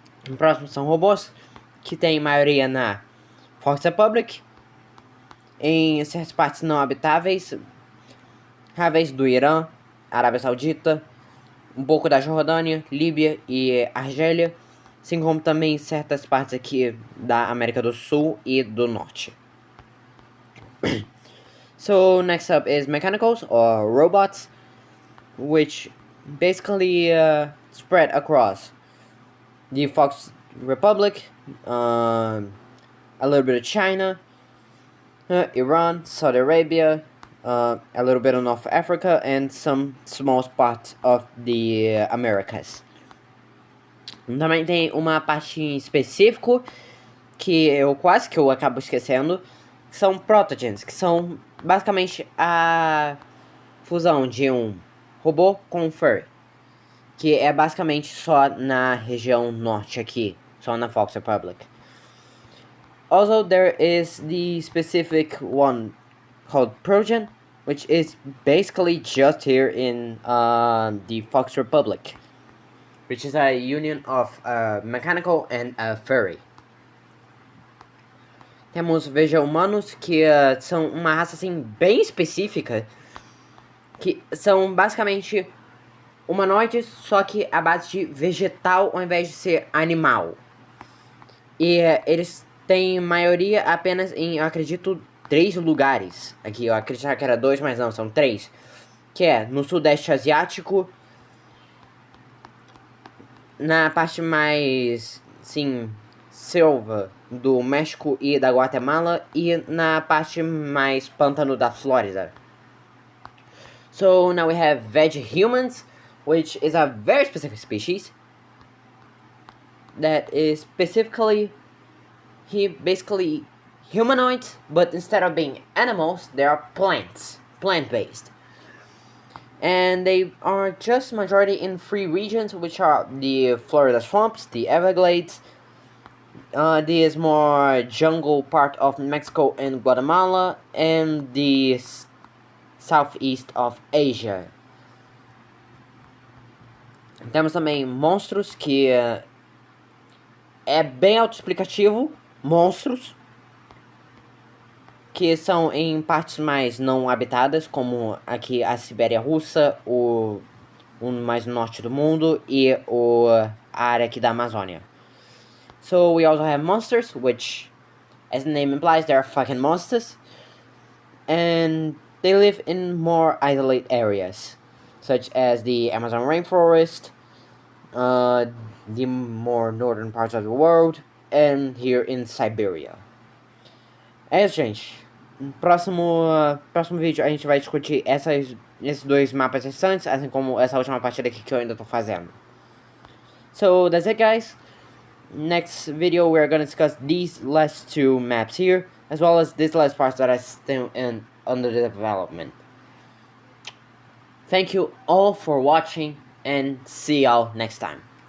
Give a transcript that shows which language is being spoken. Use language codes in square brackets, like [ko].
[pt] O próximo são robôs, que tem maioria na Fox Republic, em certas partes não habitáveis do Irã, Arábia Saudita, um pouco da Jordânia, Líbia e Argélia, assim como também certas partes aqui da América do Sul e do Norte. [en] So next up is mechanicals or robots, which basically spread across the Fox Republic, a little bit of China, Iran, Saudi Arabia, a little bit of North Africa, and some small spots of the Americas. [pt] Também tem uma parte em específico que eu acabo esquecendo, que são protogens, que são basicamente a fusão de um robô com um furry, que é basicamente só na região norte aqui, só na Fox Republic. [en] Also, there is the specific one called Progen, which is basically just here in the Fox Republic, which is a union of a mechanical and a furry. [pt] Temos Veja-Humanos, que são uma raça assim bem específica, que são basicamente humanoides, só que à base de vegetal ao invés de ser animal. E eles têm maioria apenas em, eu acredito, 3 lugares. Aqui eu acreditava que era 2, mas não, são 3. Que é no Sudeste Asiático, na parte mais, sim, selva do México e da Guatemala, e na parte mais pântano da Flórida. [en] So now we have veg humans, which is a very specific species that is specifically he basically humanoids, but instead of being animals, they are plants, plant-based. And they are just majority in 3 regions, which are the Florida swamps, the Everglades, the more jungle part of Mexico and Guatemala, and the southeast of Asia. [pt] Temos também monstros, que é bem autoexplicativo, monstros, que são em partes mais não habitadas, como aqui a Sibéria Russa, o mais norte do mundo, e a área aqui da Amazônia. [en] So we also have monsters, which, as the name implies, they are fucking monsters, and they live in more isolated areas, such as the Amazon rainforest, the more northern parts of the world, and here in Siberia. [pt] É isso, gente. No próximo vídeo a gente vai discutir esses 2 mapas restantes, assim como essa última partida aqui que eu ainda tô fazendo. [en] So that's it, guys. Next video we're gonna discuss these last 2 maps here, as well as this last part that are still under development. Thank you all for watching and see y'all next time.